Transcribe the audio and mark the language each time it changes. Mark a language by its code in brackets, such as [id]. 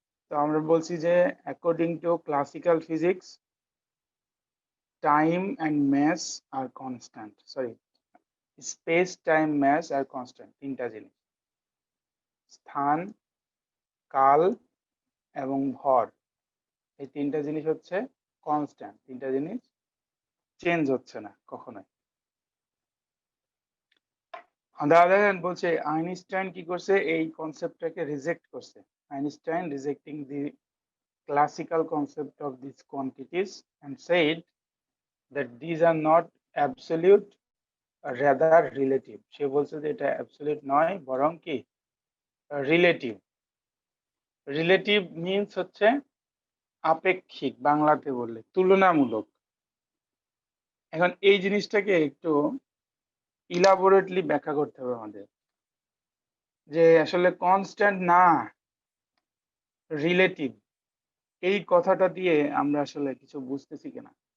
[bn] তো আমরা বলছি যে [en] according to classical physics, time and mass আর constant, [bn] sorry, [en] space time mass আর constant, [bn] তিনটা জিনিস, স্থান, কাল এবং ভর, এই তিনটা জিনিস হচ্ছে কনস্ট্যান্ট, তিনটা জিনিস চেঞ্জ হচ্ছে না কখনোই। বলছে আইনস্টাইন কি করছে, এই কনসেপ্টটাকে রিজেক্ট করছে। [en] Einstein rejecting the classical concept of these quantities and said that these are not absolute, rather relative. [bn] সে বলছে যে এটা অ্যাবসলিউট নয়, বরং কি রিলেটিভ। [en] relative means [bn] হচ্ছে আপেক্ষিক, বাংলাতে বললে তুলনামূলক। এখন এই জিনিসটাকে একটু ইলাবোরেটলি ব্যাখ্যা করতে হবে আমাদের, যে আসলে কনস্ট্যান্ট না রিলেটিভ, এই কথাটা দিয়ে আমরা আসলে কিছু বুঝতেছি কিনা।